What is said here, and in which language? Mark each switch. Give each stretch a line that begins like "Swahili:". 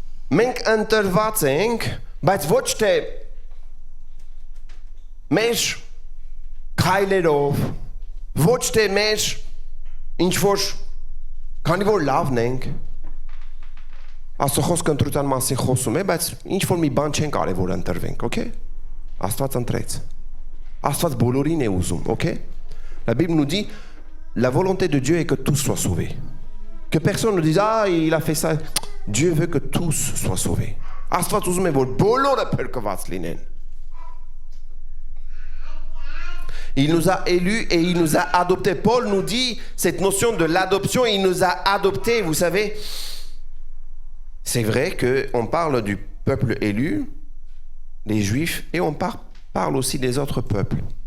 Armenian: Մենք ընտրված ենք, բայց ոչ թե մեր քայլերով, ոչ թե մեր ինչ որ քանի որ լավն ենք, Աստծո խոսքը ընտրության մասին խոսում է, բայց ինչ որ մի բան չեն կարել որ ընտրվենք, okay? Աստված ընտրեց. Աստված բոլորին է ուզում, okay?
French: La Bible nous dit, la volonté de Dieu est que tous soient sauvés. Que personne ne dise, ah, il a fait ça. Dieu veut que tous soient sauvés.
Armenian: Աստված ուզում է որ բոլորը փրկված լինեն.
French: Il nous a élus et il nous a adoptés. Paul nous dit cette notion de l'adoption, il nous a adoptés, vous savez. C'est vrai qu'on parle du peuple élu, les Juifs, et on parle aussi des autres peuples.